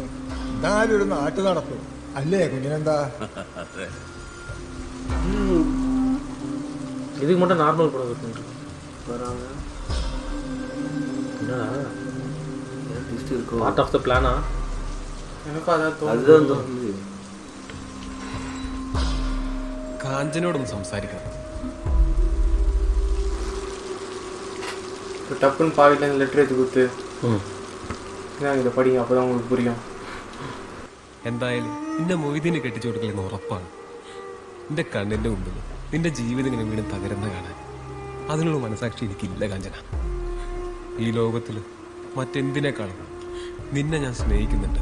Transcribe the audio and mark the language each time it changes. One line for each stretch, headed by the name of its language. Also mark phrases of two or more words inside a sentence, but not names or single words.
Malayalam: എന്നാലും ഒരു നാട്ടു നടത്തും അല്ലേ കുഞ്ഞിനെന്താ?
Tamil: இதுக்கு மட்டும் நார்மல் படம் இருக்கு. வராங்க என்னடா ட்விஸ்ட் இருக்கு.
English: part of the plana?
Tamil: எனக்கு அதுதான் தோணுது.
Malayalam: കാഞ്ചനോടൊന്ന് സംസാരിക്കണം.
Tamil: டப்புன்னு பாக்கெட்ல லெட்டர் எடுத்து கொடுத்து இதை படிங்க, அப்போதான் உங்களுக்கு புரியும்.
Malayalam: എന്തായാലും നിന്റെ മൊയ്തീനെ കെട്ടിച്ചു കൊടുക്കലെന്ന് ഉറപ്പാണ്. നിന്റെ കണ്ണിന്റെ മുമ്പിൽ നിന്റെ ജീവിതം ഇങ്ങനെ വീണ്ടും തകരുന്ന കാണാൻ അതിനുള്ള മനസാക്ഷി എനിക്കില്ല കാഞ്ചന. ഈ ലോകത്തില് മറ്റെന്തിനേക്കാളും നിന്നെ ഞാൻ സ്നേഹിക്കുന്നുണ്ട്.